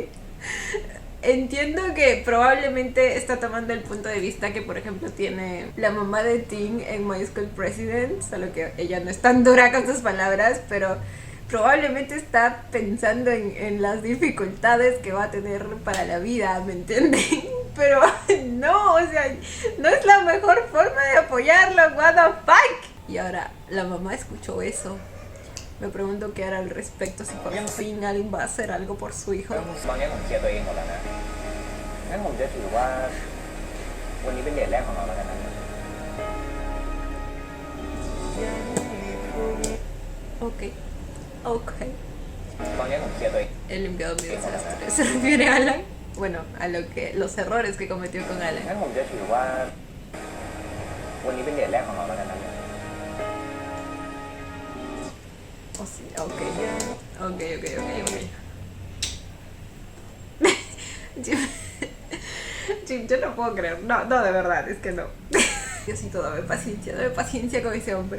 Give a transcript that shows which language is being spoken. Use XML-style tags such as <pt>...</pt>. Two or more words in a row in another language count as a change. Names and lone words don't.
<es>Entiendo que probablemente está tomando el punto de vista que, por ejemplo, tiene la mamá de Ting en My School President, solo que ella no es tan dura con sus palabras, pero probablemente está pensando en las dificultades que va a tener para la vida, ¿me entienden? Pero no, o sea, no es la mejor forma de apoyarlo,</es> <en>what the fuck.</en> <es>Y ahora la mamá escuchó eso. Me pregunto qué hará al respecto, si por fin alguien va a hacer algo por su hijo.</es> <th>ตอนนี้ผมเคลียร์ตัวเองหมดแล้วนะ งั้นผมจะถือว่า วันนี้เป็นเดทแรกของเราแล้วกันนะ</th> <es>Ok. Ok.</es> <th>ตอนนี้ผมเคลียร์ตัวเอง</th> <es>El enviado de desastre se refiere a Alan. Bueno, a los errores que cometió con</es> <th>งั้</th> <es>Alan.</es> <th>นผมจะถือว่า วันนี้เป็นเดทแรกของเราแล้วกันนะ</th> <es>Oh, sí, ok. Ok. Jim, Jim, yo no puedo creer. No, de verdad, es que no. Diosito, dame paciencia con ese hombre.</es>